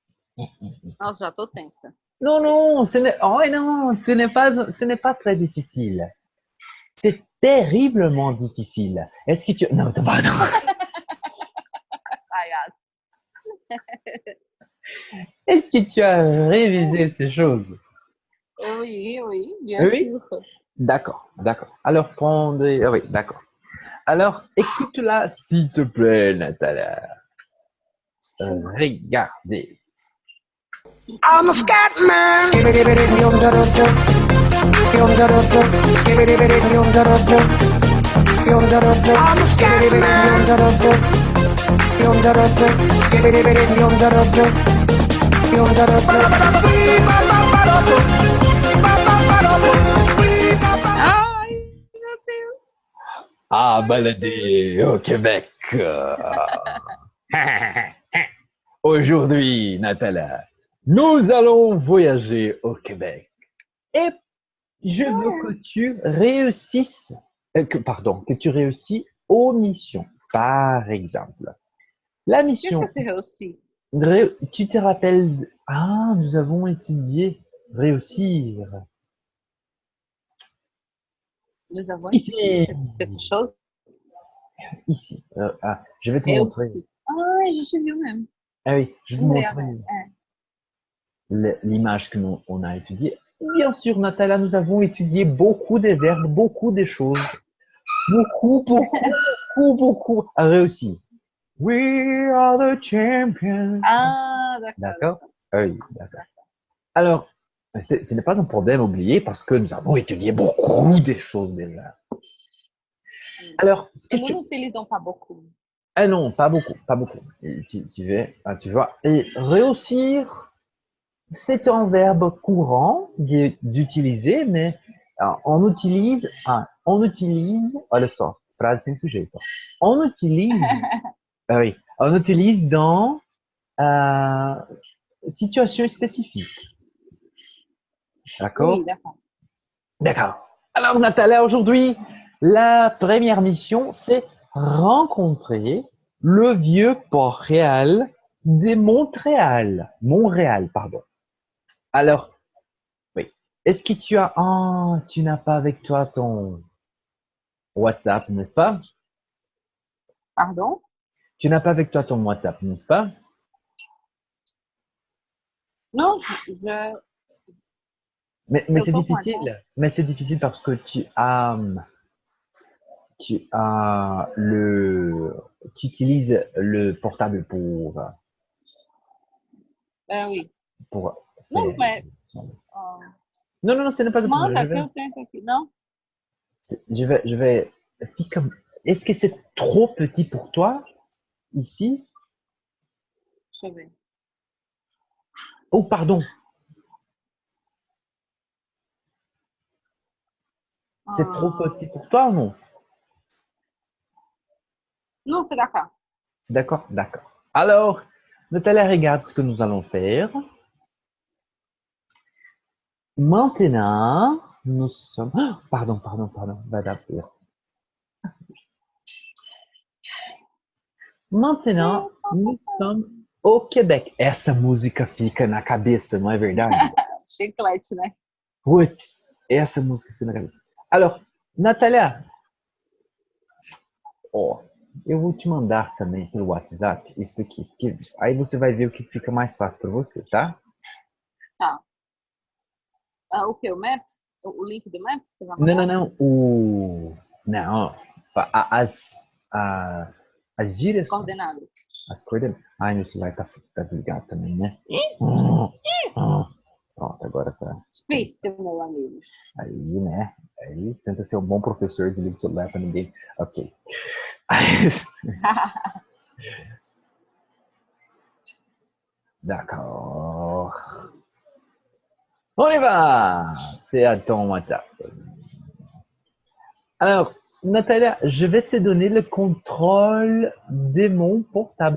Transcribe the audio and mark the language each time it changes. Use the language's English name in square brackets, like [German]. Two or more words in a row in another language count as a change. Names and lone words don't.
[Portuguese] Nossa, já tô tensa. [French] Non, non, non, ce n'est pas très difficile. C'est terriblement difficile. Est-ce que tu... Non, pardon. [Portuguese] Ai, [French] Est-ce que tu as révisé ces choses? oui, bien Oui? sûr. D'accord, d'accord. Alors, prends des... Ah oui, d'accord. Alors, écoute-la, s'il te plaît, Nathalie. Regardez. [English] I'm a scat man. I'm a scat man. [Portuguese] Ai, meu Deus. [French] Ah, balader au Québec. Aujourd'hui, Nathalie, nous allons voyager au Québec. Et je veux que tu réussisses, que tu réussis aux missions. Par exemple, la Qu'est-ce que mission, c'est aussi? tu te rappelles, ah, nous avons étudié réussir. Nous avons étudié Ici, cette chose. ici. Ah, je vais te [Portuguese] Eu [French] montrer. aussi. [Portuguese] Ah, a gente viu mesmo. [French] Ah oui, je vais te Real, montrer [Portuguese] é. [French] l'image que nous on a étudiée. Bien sûr, Nathalie, nous avons étudié beaucoup de verbes, beaucoup de choses. Beaucoup, beaucoup, beaucoup, beaucoup à réussir. [English] We are the champions. [French] Ah, d'accord, D'accord? d'accord. Ah oui, d'accord. Alors, ce n'est pas un problème oublié parce que nous avons étudié beaucoup de choses déjà. Alors, ce que Et nous tu... n'utilisons pas beaucoup. Ah non, pas beaucoup, pas beaucoup. Et tu vois. Et réussir, c'est un verbe courant d'utiliser, mais on utilise, [Portuguese] olha só, frase sem sujeito. [French] On utilise, ah oui, on utilise dans euh, situation spécifique. Oui, D'accord? d'accord. D'accord. Alors, Nathalie, aujourd'hui, la première mission, c'est rencontrer le vieux port réal de Montréal. Montréal, pardon. Alors, oui. Est-ce que tu as... Ah, tu n'as pas avec toi ton WhatsApp, n'est-ce pas? Pardon? Tu n'as pas avec toi ton WhatsApp, n'est-ce pas? Non, Mais [Portuguese] se eu [French] c'est [Portuguese] tô com WhatsApp. [French] difficile. Mais c'est difficile parce que tu utilises le portable Oui. pour [Portuguese] Não, [French] faire. [Portuguese] mas ah, [French] Non, non, non, ce n'est pas un problème. [Portuguese] manda que eu tento aqui. Não? [French] Je vais, est-ce que c'est trop petit pour toi ici? [Portuguese] Deixa eu ver. [French] Oh, pardon, c'est trop Ah, petit pour toi ou non? não, c'est d'accord. C'est d'accord? D'accord. Alors, Nathalie, regarde ce que nous allons faire. Maintenant, nous sommes... Oh, pardon, [Portuguese] vai dar erro. [French] Maintenant, nous sommes au Québec. [Portuguese] Essa música fica na cabeça, não é verdade? Chiclete, né? Putz, essa música fica na cabeça. Alors, Natália, ó, eu vou te mandar também pelo WhatsApp isso aqui, porque aí você vai ver o que fica mais fácil para você, tá? Tá. Ah, o que? O Maps? O link do Maps? Você vai Não, não, mandar? não. Não, as, a- as As direções, coordenadas. as coordenadas. Ai, meu celular tá desligado também, né? Pronto, agora tá. Difícil, meu amigo. Aí, né? Aí tenta ser um bom professor, desliga o celular para ninguém. [French] Ok. D'accord. On y va! C'est à ton WhatsApp. Alors, Natalia, je vais te donner le contrôle de mon portable.